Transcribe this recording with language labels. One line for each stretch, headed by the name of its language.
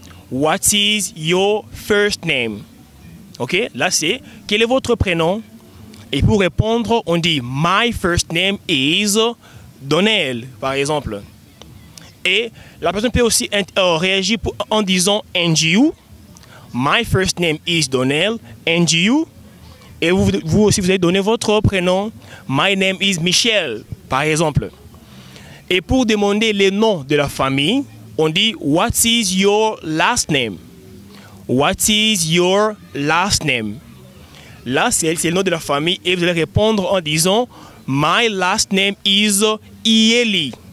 English: What is your first name?
French: Ok, là c'est quel est votre prénom? Et pour répondre, on dit
English: my first name is Donnell,
French: par exemple. Et la personne peut aussi réagir en disant
English: and you. My first name is Donnell, and you.
French: Et vous aussi, vous allez donner votre prénom.
English: My name is Michel,
French: par exemple. Et pour demander les noms de la famille, on dit
English: what is your last name? What is your last name?
French: Là, c'est le nom de la famille et vous allez répondre en disant
English: my last name is Ieli.